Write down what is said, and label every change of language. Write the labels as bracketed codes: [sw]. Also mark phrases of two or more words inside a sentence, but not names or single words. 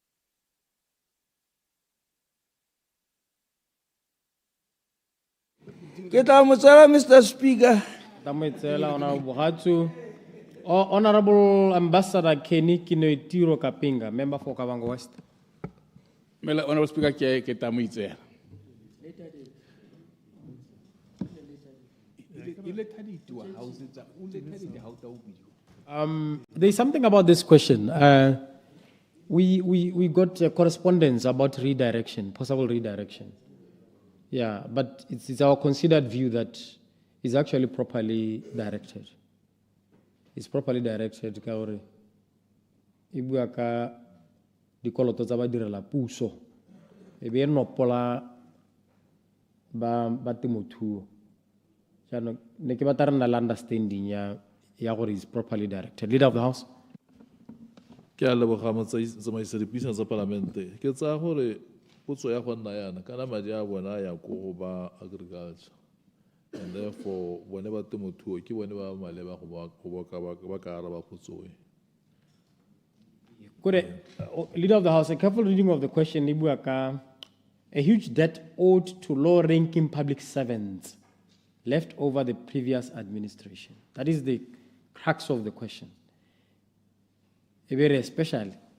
[tn] Ke tla mo tsela [en] Mr. Speaker. Honorable Ambassador Kenny 𝗕𝗓𝗓𝗓𝗓𝗓𝗓𝗓𝗓𝗓𝗓 member for Kavango West. Honorable Speaker, [tn] ke tla mo itsela. [en] There's something about this question. We got a correspondence about redirection, possible redirection. Yeah, but it's our considered view that it's actually properly directed. It's properly directed. [tn] Kaore ibua ka dikoloto tsa badirela puso e be no pola ba temothuo jana ne ke batla rena understanding ya gore [en] is properly directed. Leader of the House. [tn] Ke a leboga motsamaisi dipuisano tsa parlamente ke tsa gore potso ya go nna yana kana madi a bona ya go ba [en] agriculture and therefore [tn] bone ba temothuo ke bone ba maleba go ba ka araba potso e. [en] Good. Leader of the House, a careful reading of the question, a huge debt owed to low-ranking public servants left over the previous administration. That is the crux of the question. Very especially.